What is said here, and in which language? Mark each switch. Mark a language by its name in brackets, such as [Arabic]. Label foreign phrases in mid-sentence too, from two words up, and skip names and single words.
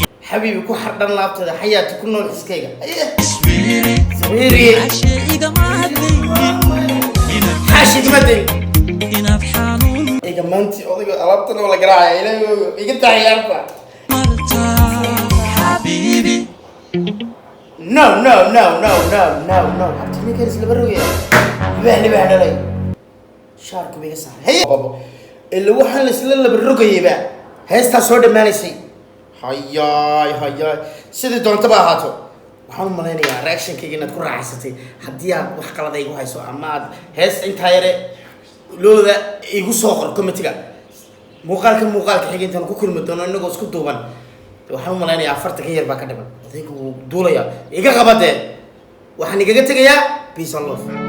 [Somali] Habibi, ku xardhan laabtayda. Hayaati, ku nool xiskayga. Aye. Isfiiri. Isfiiri. Xashi igama hadlaynin. Ina Xashi igama hadlaynin. Inaad xanuun Iga maanti, odayga alaabtan oo la garaacaya. Ilaahay waa ogi. Iga taciyaarta. martaa. Habibi. [English] No, no, no, no, no, no, no. [Somali] Abti, ninkan isla barogaya. Libaax, libaax dhalay. Shaarku bay iga saaray. Haye. Ila waxaan la isla laba rogayayba. Heestaa soo dhammaanaysay. Hayaay, hayaay. Sidii doontaba ahaato. Waxaan u malaynayaa reaction-kayga inaad ku raaxaysatay. Haddii aad wax qalad igu hayso ama aad hees intaa yare looda igu soo qor comment-iga. Muuqaalka, muuqaalka xiga intaan ku kulmi doono innagoo isku duuban. Waxaan u malaynayaa afartan ka yar baa ka dhiman. Odaygu wuu duulayaa. Iga qaba dee. Waxaan igaga tegayaa. [English] Peace and love.